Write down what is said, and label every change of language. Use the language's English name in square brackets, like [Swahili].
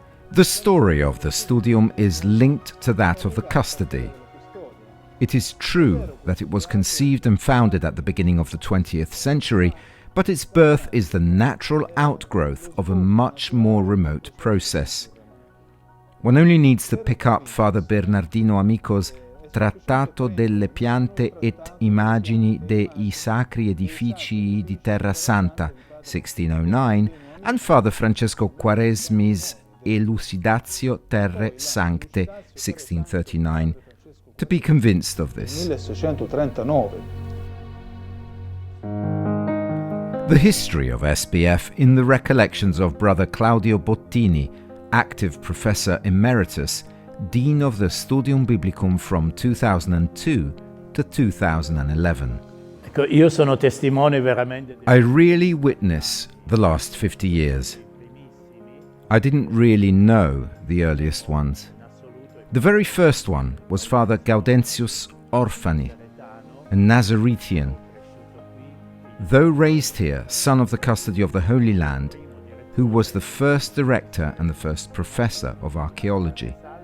[English] The story of the Studium is linked to that of the custody. It is true that it was conceived and founded at the beginning of the 20th century, but its birth is the natural outgrowth of a much more remote process. One only needs to pick up Father Bernardino Amico's [Italian] Trattato delle piante et immagini dei sacri edificii di Terra Santa, 1609, [English] and Father [Italian] Francesco Quaresmi's Elucidatio Terrae Sancte, 1639, [English] to be convinced of this. 1639. The history of SBF in the recollections of Brother Claudio Bottini, active Professor Emeritus, Dean of the Studium Biblicum from 2002 to 2011. [Italian] Io sono testimone veramente. [English] I really witness the last 50 years. I didn't really know the earliest ones. The very first one was Father Gaudentius Orfani, a Nazarethian. Though raised here, son of the custody of the Holy Land, who was the first director and the first professor of archaeology.